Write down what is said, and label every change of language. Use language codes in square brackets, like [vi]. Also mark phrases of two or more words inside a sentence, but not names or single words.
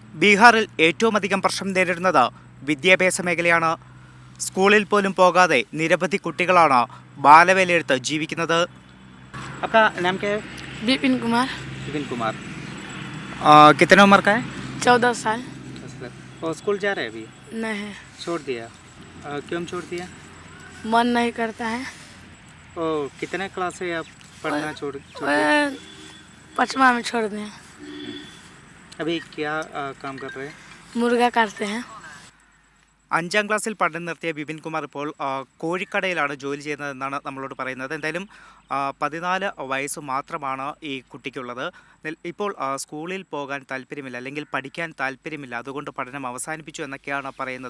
[ml] ബീഹാറിൽ ഏറ്റവും അധികം പ്രശ്നം നേരിടുന്നത് വിദ്യാഭ്യാസ മേഖലയാണ്. സ്കൂളിൽ പോലും പോകാതെ നിരവധി കുട്ടികളാണ് ബാലവേലയെടുത്ത് ജീവിക്കുന്നത്. [hi] आपका नाम क्या है? विपिन कुमार। विपिन कुमार। कितने उम्र का है? 14 साल। और स्कूल जा रहे हैं अभी? नहीं, छोड़ दिया। क्यों छोड़ दिया? मन नहीं करता है। ओ कितने क्लास से आप पढ़ना छोड़ दिया? 5वां में छोड़ दिए। अभी क्या काम कर रहे हैं? मुर्गा काटते हैं। [ml] 5ാം ക്ലാസ്സിൽ പഠനം നിർത്തിയ വിപിൻ കുമാർ ഇപ്പോൾ കോഴിക്കടയിലാണ് ജോലി ചെയ്യുന്നതെന്നാണ് നമ്മളോട് പറയുന്നത്. എന്തായാലും 14 വയസ്സ് മാത്രമാണ് ഈ കുട്ടിക്കുള്ളത്. ഇപ്പോൾ സ്കൂളിൽ പോകാൻ താല്പര്യമില്ല, അല്ലെങ്കിൽ പഠിക്കാൻ താല്പര്യമില്ല, അതുകൊണ്ട് പഠനം അവസാനിപ്പിച്ചു എന്നൊക്കെയാണ് പറയുന്നത്.